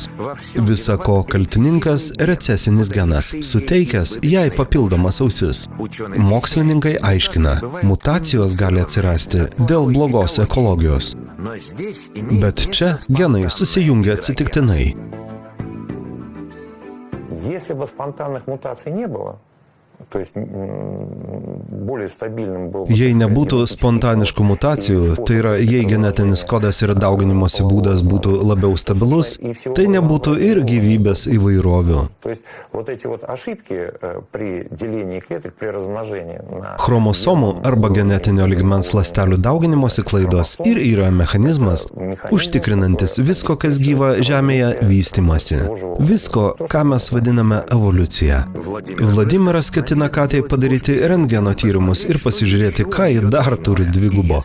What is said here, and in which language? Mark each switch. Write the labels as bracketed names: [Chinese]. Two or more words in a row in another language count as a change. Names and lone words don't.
[Lithuanian] Visa ko kaltininkas recesinis genas, suteikęs jai papildomas ausis. Mokslininkai aiškina, mutacijos gali atsirasti dėl blogos ekologijos. Bet čia genai susijungia atsitiktinai. [Russian] Если бы спонтанных мутаций не было, то есть более стабильным был... [Lithuanian] Jei nebūtų spontaniškų mutacijų, tai yra, jei genetinis kodas ir dauginimosi būdas būtų labiau stabilus, tai nebūtų ir gyvybės įvairovių. [Russian] То есть вот эти вот ошибки при делении клеток, при размножении на... [Lithuanian] Chromosomų arba genetinio lygmens ląstelių dauginimosi klaidos ir yra mechanizmas, užtikrinantis visko, kas gyva Žemėje, vystymasi. Visko, ką mes vadiname evoliucija. Vladimiras ketina katei padaryti rentgeno tyrimus ir pasižiūrėti, ką ji dar turi dvigubo.